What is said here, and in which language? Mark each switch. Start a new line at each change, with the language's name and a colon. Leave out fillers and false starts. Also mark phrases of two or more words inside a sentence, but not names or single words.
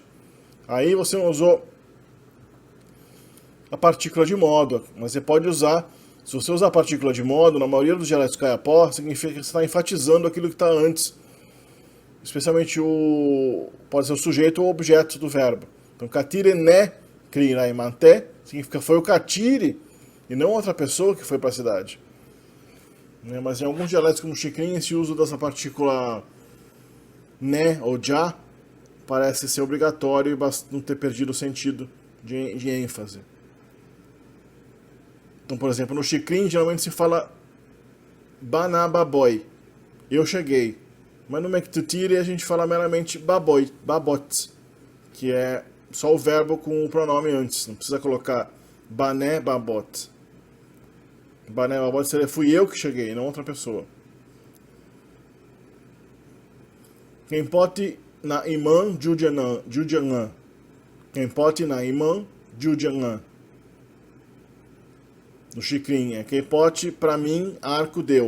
Portuguese: Aí você usou a partícula de modo, mas você pode usar, se você usar a partícula de modo, na maioria dos dialetos caiapó, significa que você está enfatizando aquilo que está antes. Especialmente pode ser o sujeito ou o objeto do verbo. Então,
Kayapó: katire ne krinai mante
Portuguese: significa foi o katire e não outra pessoa que foi para a cidade. Mas em alguns dialetos como o chicrim, esse uso dessa partícula ne ou já parece ser obrigatório e não ter perdido o sentido de ênfase. Então, por exemplo, no chicrim geralmente se fala banababoy, eu cheguei. Mas no Mektutiri a gente fala meramente
Kayapó: baboy, babot,
Portuguese: que é só o verbo com o pronome antes. Não precisa colocar
Kayapó: bané babot. Bané babot
Portuguese: seria fui eu que cheguei, não outra pessoa.
Kayapó: Quem pode na imã jujangan. Quem pode na imã jujangan.
Portuguese: No chicrim é quem pode pra mim arco deu.